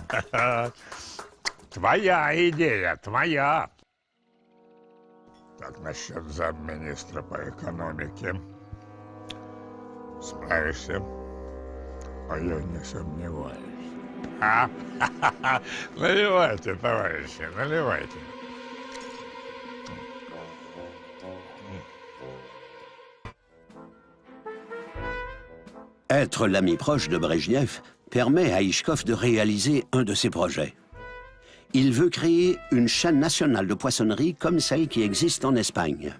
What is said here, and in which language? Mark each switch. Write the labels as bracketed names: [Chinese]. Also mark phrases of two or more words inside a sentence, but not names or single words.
[Russian] Твоя идея, твоя. Как насчет замминистра по экономике? Справишься? А я не сомневаюсь. А? Наливайте, товарищи, наливайте. [French] Être l'ami proche de Brejnev permet à Ryzhkov de réaliser un de ses projets. Il veut créer une chaîne nationale de poissonnerie comme celle qui existe en Espagne.